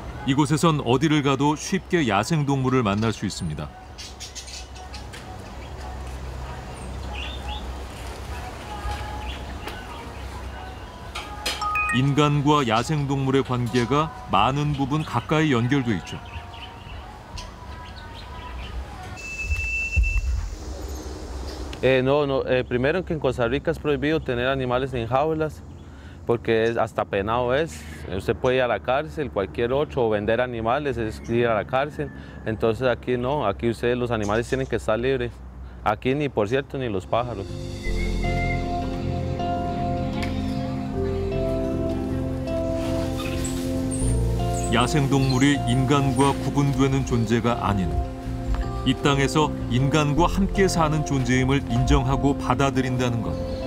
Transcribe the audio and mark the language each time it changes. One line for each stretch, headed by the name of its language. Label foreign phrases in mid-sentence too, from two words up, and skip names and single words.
Korean: 이곳에선 어디를 가도 쉽게 야생동물을 만날 수 있습니다. 인간과 야생동물의 관계가 많은 부분 가까이 연결돼 있죠.
Spanish: Primero que en Costa Rica es prohibido tener animales en jaulas porque hasta penado es. Usted puede ir a la cárcel, cualquier otro, o vender animales es ir a la cárcel. Entonces aquí no, aquí ustedes los animales tienen que estar libres. Aquí ni, por cierto, ni los pájaros.
Korean: 야생동물이 인간과 구분되는 존재가 아닌 이 땅에서 인간과 함께 사는 존재임을 인정하고 받아들인다는 것.